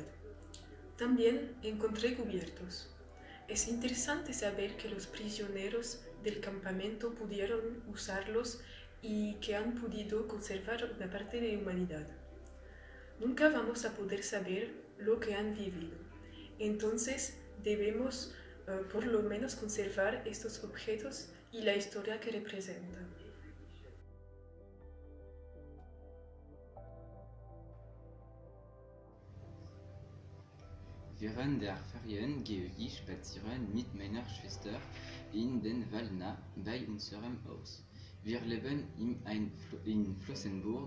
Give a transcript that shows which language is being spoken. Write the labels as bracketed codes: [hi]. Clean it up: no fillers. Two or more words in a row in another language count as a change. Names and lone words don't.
[es] También encontré cubiertos. Es interesante saber que los prisioneros del campamento pudieron usarlos y que han podido conservar una parte de humanidad. Nunca vamos a poder saber lo que han vivido. Entonces debemos por lo menos conservar estos objetos y la historia que representan. [de] Während der Ferien gehe ich spazieren mit meiner Schwester in den Wald nah bei unserem Haus. Wir leben in Flossenburg.